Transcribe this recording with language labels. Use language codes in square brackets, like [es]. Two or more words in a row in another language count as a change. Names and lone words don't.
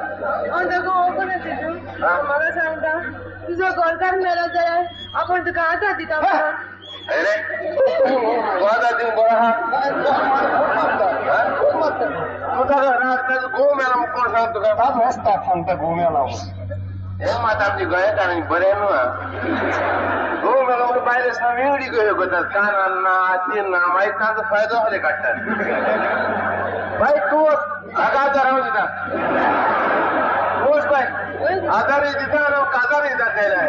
[kok] म्हाका सांगता तुजो घरकार मेलो जाल्यार आपण तुका आदार दिता. [mr] घोव मेला मग कोण सांगतो का [kok] रस्ता सांगता घोव मेला. हे मात आमची गोंयांत आनी बरें न्हू. घोव मेलो म्हणून बायले सा वेगळी गयो करतात. कानान ना हातीन ना मागीर ताचो फायदो खरे काडटात. बाय तूं हाका आदार हांव दिता. वच बाय आदारूय दिता आनी काजारूय दिता केल्याय.